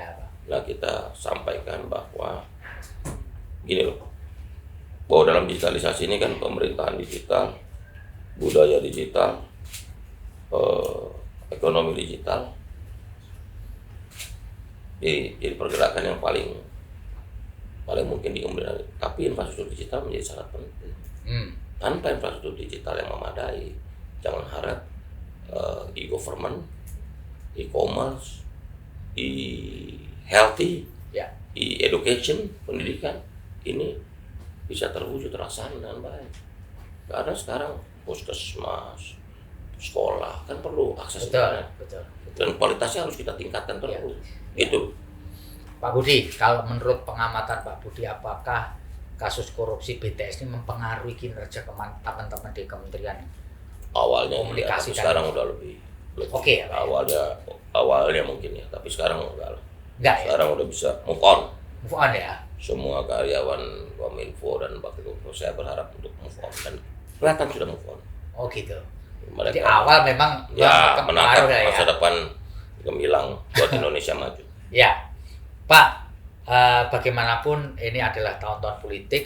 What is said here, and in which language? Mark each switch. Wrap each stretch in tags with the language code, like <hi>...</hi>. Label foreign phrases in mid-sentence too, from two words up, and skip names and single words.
<id>Nah, kita sampaikan bahwa gini loh, bahwa dalam digitalisasi ini kan pemerintahan digital, budaya digital, ekonomi digital, jadi pergerakan yang paling mungkin dikembangkan. Tapi infrastruktur digital menjadi sangat penting. Tanpa infrastruktur digital yang memadai, jangan harap e-government, e-commerce, e-healthy, e-education, pendidikan ini bisa terwujud terlaksana dengan baik. Karena sekarang puskesmas, sekolah kan perlu akses internet. Betul. Dan kualitasnya harus kita tingkatkan terus. Itu. Pak Budi, kalau menurut pengamatan Pak Budi, apakah kasus korupsi BTS ini mempengaruhi kinerja teman-teman di Kementerian Awalnya Komunikasi iya, tapi sekarang udah lebih Oke ya, Pak? awalnya mungkin ya, tapi sekarang enggak lah. Enggak ya? Sekarang udah bisa</id> <en>move on. Move on</en> <id>ya? Semua karyawan Kominfo dan Bakti-Kominfo saya berharap untuk</id> <en>move on,</en> <id>dan kelihatan sudah</id> <en>move on.</en> <id>Oh gitu. Mereka, di awal memang ya menatap ya, masa depan gemilang buat Indonesia maju. Ya, Pak. Bagaimanapun ini adalah tahun-tahun politik.</id>